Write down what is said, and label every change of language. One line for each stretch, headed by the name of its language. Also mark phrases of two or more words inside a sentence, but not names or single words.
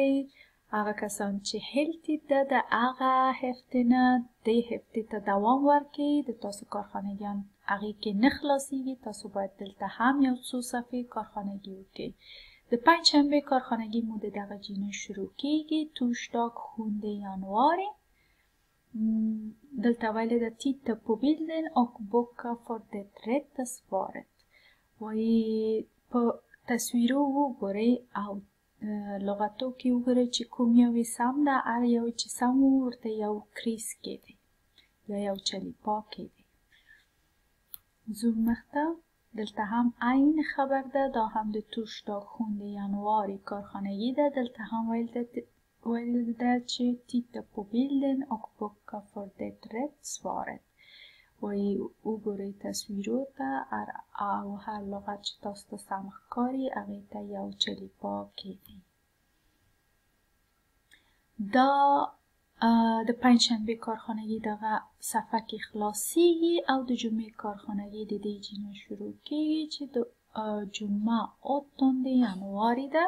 Pashto: هغه کسان چې هلټید ده د هغه هفتې نه دې هفتې ته دوام ورکړي. د تاسو کارخانګیان هغې کې نه خلاصیږي، تاسو باید دلته هم یو څو صفحې کارخانگی وکړئ. د پنجشنبه کارخانگی مو د دغه جینه شروع کیږي.
Swedish: توشdag 7 januari.
Pashto: دلته ویلې ده
Swedish: titta på bilden och bocka för det rätta svaret.
Pashto: وایي په تصویرو وګورئ او لغتو کې وګورئ چې کوم یو یې سم ده. هر یو چې سم و ورته یو کریس کیدئ یا یو چلیپا کیدئ. ځو مخته. دلته هم عین خبر ده، دا هم د
Swedish: توشdag 7 januari
Pashto: کارخانگی ده. دلته هم ویل ده چې
Swedish: titta på bilden och bocka för det rätta svaret.
Pashto: وایي وګورئ تصویرو ته او هر لغت چې تاسو ته سم ښکاري هغې ته یو چلیپا کیدئ. دا د پنجشنبه کارخانگی دغه صفحه کې خلاصیږي او د جمعې کارخانگی د دې جینه شروع کیږي چې د جمعه 8 januari ده.